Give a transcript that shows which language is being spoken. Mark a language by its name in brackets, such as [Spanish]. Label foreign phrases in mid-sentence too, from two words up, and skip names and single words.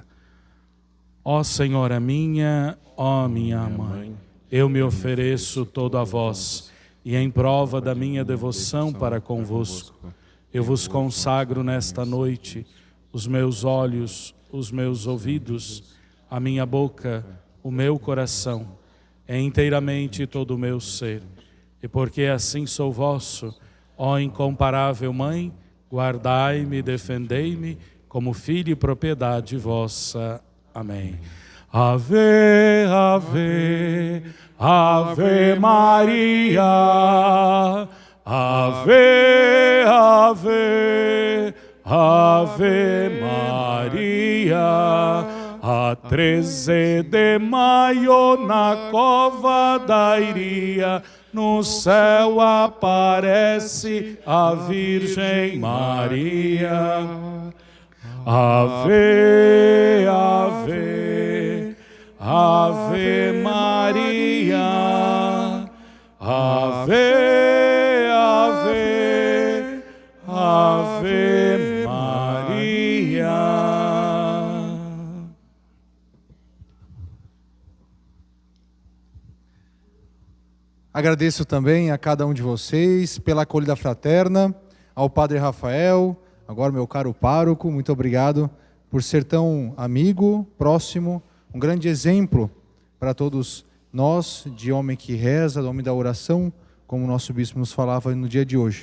[Portuguese] Ó Senhora minha, ó minha mãe, eu me ofereço todo a vós, e em prova da minha devoção para convosco, eu vos consagro nesta noite os meus olhos, os meus ouvidos, a minha boca, o meu coração, é inteiramente todo o meu ser. E porque assim sou vosso, ó incomparável Mãe, guardai-me, defendei-me, como filho e propriedade vossa. Amém. Ave, ave, ave Maria, ave, ave, ave Maria. A 13 de maio na cova da Iria, no céu aparece a Virgem Maria. Ave, ave, ave Maria. Ave, ave, ave Maria. Agradeço também a cada um de vocês pela acolhida fraterna, ao Padre Rafael, agora meu caro pároco, muito obrigado por ser tão amigo, próximo, um grande exemplo para todos nós, de homem que reza, de homem da oração, como o nosso bispo nos falava no dia de hoje.